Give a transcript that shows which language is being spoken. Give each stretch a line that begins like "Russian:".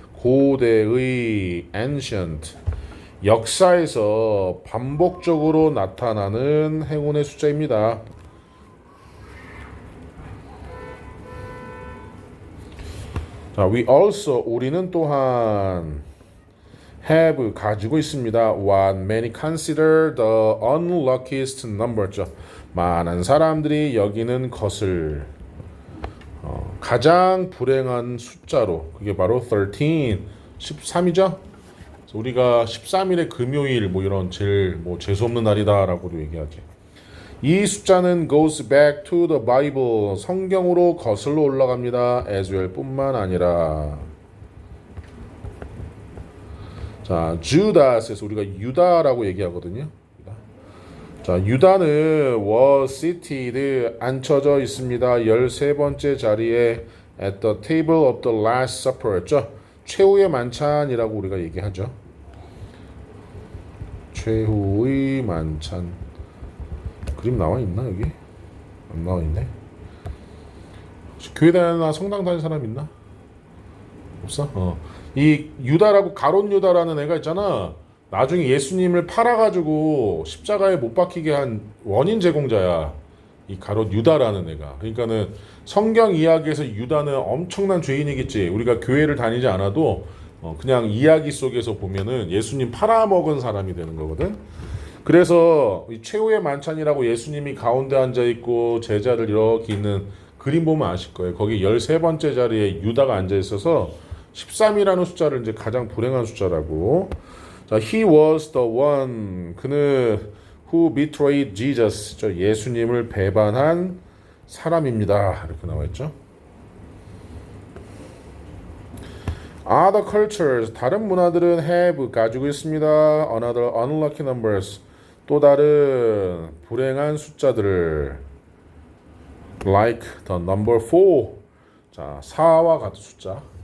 Korean: 고대의
English: ancient,
Korean: 역사에서 반복적으로 나타나는 행운의 숫자입니다. 자,
English: we also,
Korean: 우리는 또한
English: have,
Korean: 가지고 있습니다.
English: What many consider the unluckiest number죠.
Korean: 많은 사람들이 여기는 것을 가장 불행한 숫자로, 그게 바로 13이죠. 우리가 13일의 금요일 뭐 이런 제일 뭐 재수 없는 날이다라고도 얘기하죠. 이 숫자는
English: goes back to the Bible,
Korean: 성경으로 거슬러 올라갑니다.
English: as well
Korean: 뿐만 아니라, 자, 주다스에서 우리가 유다라고 얘기하거든요. 자, 유다는
English: was seated,
Korean: 앉혀져 있습니다. 13번째 자리에
English: at the table of the last supper
Korean: 였죠. 최후의 만찬이라고 우리가 얘기하죠. 최후의 만찬. 그림 나와 있나 여기? 안 나와 있네. 교회 다니나 성당 다니는 사람 있나? 없어? 이 유다라고, 가롯 유다라는 애가 있잖아. 나중에 예수님을 팔아가지고 십자가에 못 박히게 한 원인 제공자야. 이 가롯 유다라는 애가. 그러니까는 성경 이야기에서 유다는 엄청난 죄인이겠지. 우리가 교회를 다니지 않아도 그냥 이야기 속에서 보면은 예수님 팔아먹은 사람이 되는 거거든. 그래서 이 최후의 만찬이라고 예수님이 가운데 앉아 있고 제자들 이렇게 있는 그림 보면 아실 거예요. 거기 13번째 자리에 유다가 앉아 있어서 13이라는 숫자를 이제 가장 불행한 숫자라고.
English: 자, he was the one,
Korean: 그는
English: who betrayed Jesus,
Korean: 예수님을 배반한 사람입니다. 이렇게 나와 있죠.
English: Other cultures,
Korean: 다른 문화들은
English: have,
Korean: 가지고 있습니다.
English: Another unlucky numbers,
Korean: 또 다른 불행한 숫자들을
English: like the number 4, 자,
Korean: 4와 같은 숫자.